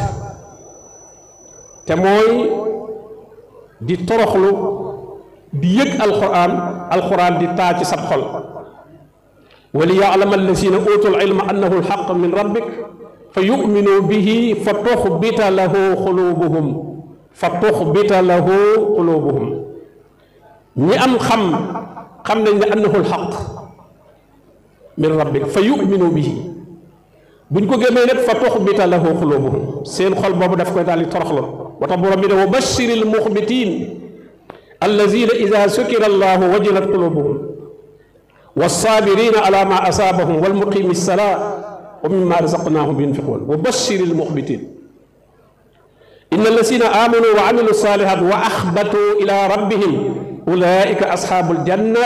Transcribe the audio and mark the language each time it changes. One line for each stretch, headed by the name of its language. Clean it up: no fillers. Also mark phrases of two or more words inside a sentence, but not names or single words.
Wolof: te mooy di toroxlu di yëg alquran di taa ci sab xol
Arabic: وليعلم الذين أوتوا العلم أنه الحق من ربك فيؤمنوا به فتخبت له قلوبهم
Wolof: ñi am xam nañ ne
Arabic: أنه الحق من ربك فيؤمنوا به
Wolof: buñ ko gëmee nag
Arabic: فتخبت له قلوبهم
Wolof: seen xol boobu daf koy daal di toroxlu wa tax borom bi ne
Arabic: وبشر المخبتين الذين إذا ذكر الله وجلت قلوبهم والصابرين على ما أصابهم والمقيم الصلاة ومما رزقناهم ينفقون وبشر المخبتين إن الذين آمنوا وعملوا الصالحات وأخبتوا إلى ربهم أولئك أصحاب الجنة